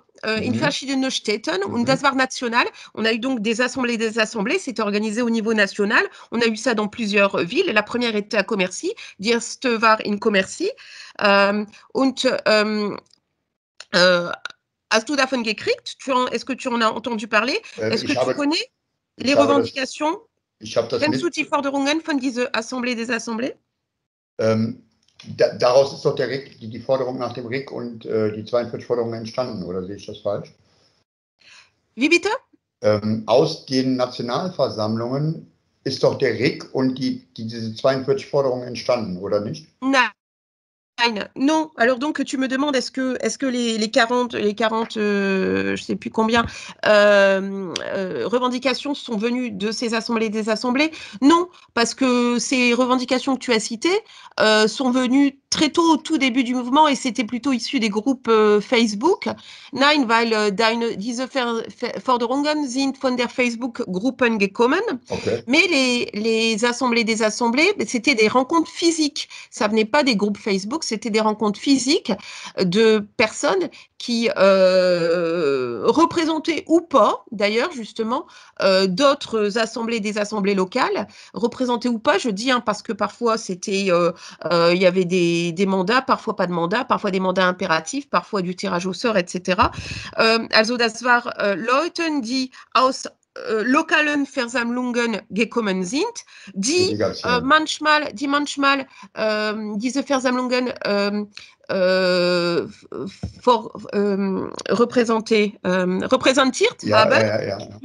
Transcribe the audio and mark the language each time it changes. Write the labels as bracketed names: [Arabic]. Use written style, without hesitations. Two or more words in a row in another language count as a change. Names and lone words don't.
[German] In verschiedenen Städten und das war national. [French] On a eu donc des assemblées, c'était organisé au niveau national. On a eu ça dans plusieurs villes. La première était à Commercy, [German] die erste war in Commercy. Und hast du davon gekriegt? [French] Est-ce que tu en as entendu parler? Est-ce que tu connais les revendications? [German] Kennst du die Forderungen von dieser Assemblée des Assemblées? Daraus ist doch die Forderung nach dem RIC und die 42 Forderungen entstanden, oder sehe ich das falsch? Wie bitte? Aus den Nationalversammlungen ist doch der RIC und diese 42 Forderungen entstanden, oder nicht? Nein. [French] Non, alors donc tu me demandes est-ce que les 40 je sais plus combien revendications sont venues de ces assemblées des assemblées? Non, parce que ces revendications que tu as citées sont venues très tôt au tout début du mouvement et c'était plutôt issu des groupes Facebook. [German] Nein, weil diese Forderungen sind von der Facebook-Gruppen gekommen. Okay. [French] Mais les assemblées des assemblées, c'était des rencontres physiques. Ça venait pas des groupes Facebook, c'était des rencontres physiques de personnes qui représentaient ou pas, d'ailleurs, justement, d'autres assemblées, des assemblées locales, représentaient ou pas, je dis, hein, parce que parfois, il y avait des mandats, parfois pas de mandats, parfois des mandats impératifs, parfois du tirage au sort, etc. [German] Also das war Leute, die aus lokalen Versammlungen gekommen sind, die manchmal diese Versammlungen repräsentiert haben.